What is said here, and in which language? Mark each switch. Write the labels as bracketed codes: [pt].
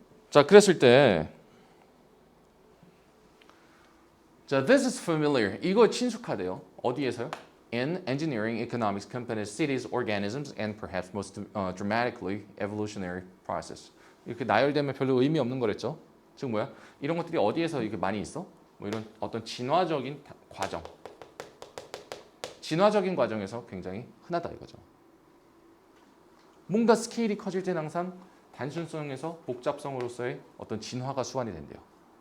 [ko] 자, 그랬을 때 자, [en] this is familiar. [ko] 이거 친숙하대요. 어디에서요? [en] In engineering, economics, companies, cities, organisms, and perhaps most dramatically, evolutionary process. [ko] 이렇게 나열되면 별로 의미 없는 거랬죠. 즉 뭐야? 이런 것들이 어디에서 이렇게 많이 있어? 뭐 이런 어떤 진화적인 과정. 진화적인 과정에서 굉장히 흔하다 이거죠. 뭔가 스케일이 커질 때는 항상 단순성에서 복잡성으로서의 어떤 진화가 수반이 된대요.